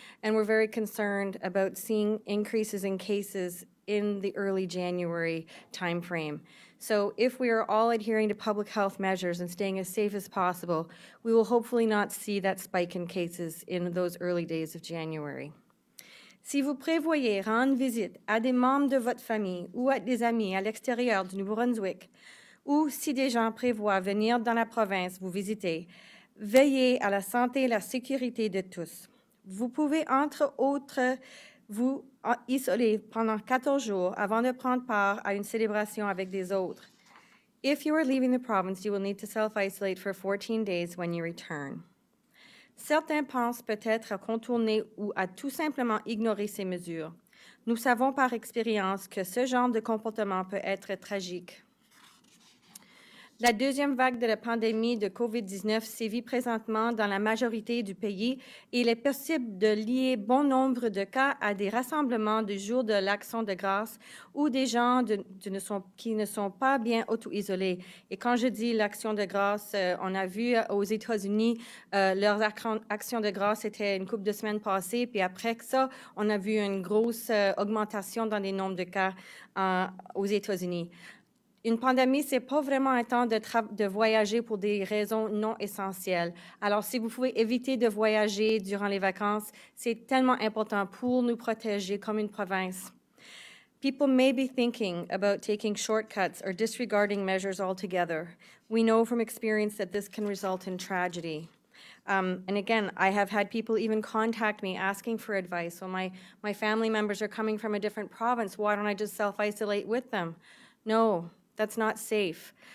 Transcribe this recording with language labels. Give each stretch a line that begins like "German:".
English: And we're very concerned about seeing increases in cases in the early January timeframe. So if we are all adhering to public health measures and staying as safe as possible, we will hopefully not see that spike in cases in those early days of January.
French: Si vous prévoyez rendre visite à des membres de votre famille ou à des amis à l'extérieur du Nouveau-Brunswick, ou si des gens prévoient venir dans la province vous visiter, veillez à la santé et la sécurité de tous. Vous pouvez, entre autres, vous isoler pendant 14 jours avant de prendre part à une célébration avec des autres.
English: If you are leaving the province, you will need to self-isolate for 14 days when you return.
French: Certains pensent peut-être à contourner ou à tout simplement ignorer ces mesures. Nous savons par expérience que ce genre de comportement peut être tragique. La deuxième vague de la pandémie de COVID-19 sévit présentement dans la majorité du pays et il est possible de lier bon nombre de cas à des rassemblements du jour de l'Action de grâce ou des gens qui ne sont pas bien auto-isolés. Et quand je dis l'Action de grâce, on a vu aux États-Unis, leur Action de grâce était une couple de semaines passées, puis après ça, on a vu une grosse augmentation dans les nombres de cas aux États-Unis. Une pandémie, ce n'est pas vraiment un temps de voyager pour des raisons non essentielles. Alors, si vous pouvez éviter de voyager durant les vacances, c'est tellement important pour nous protéger comme une province.
English: People may be thinking about taking shortcuts or disregarding measures altogether. We know from experience that this can result in tragedy. And again, I have had people even contact me asking for advice. So my family members are coming from a different province. Why don't I just self-isolate with them? No. That's not safe.